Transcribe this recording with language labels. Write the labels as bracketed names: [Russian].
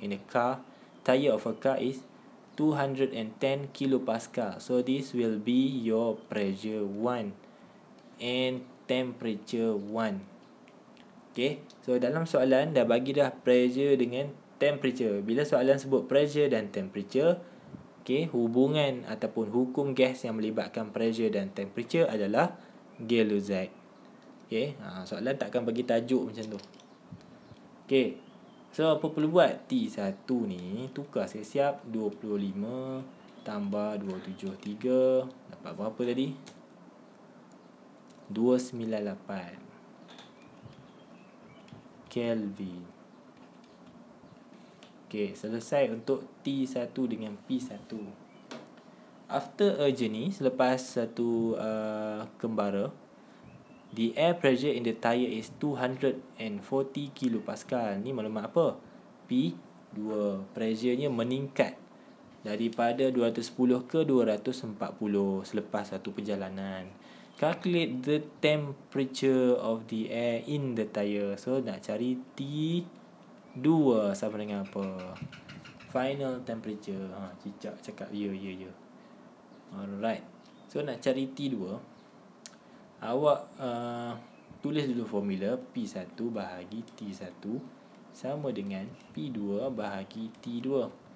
[English] In a car, tire of a car is 210 kilopascal. So this will be your pressure 1 and temperature 1. [Malay] Okay, so dalam soalan dah bagi dah pressure dengan temperature. Bila soalan sebut pressure dan temperature, okay, hubungan ataupun hukum gas yang melibatkan pressure dan temperature adalah Gay-Lussac. Okay, soalan takkan bagi tajuk macam tu. Okay, so apa perlu buat? T1 ni tukar siap-siap 25 tambah 273. Dapat berapa tadi? 298 Kelvin. [English] Okay, [Malay] selesai untuk T1 dengan P1. [English] After a journey, [Malay] selepas satu kembara, [English] the air pressure in the tire is 240 kilopascal. [Malay] Ni maklumat apa? [English] P2. [Malay] Pressure-nya meningkat daripada 210 ke 240 selepas satu perjalanan. [English] Calculate the temperature of the air in the tire. [Malay] So nak cari T2 sama dengan apa? [English] Final temperature. [Malay] Cicak cakap ya. Alright. So nak cari T2, awak tulis dulu formula. P1 bahagi T1 sama dengan P2 bahagi T2.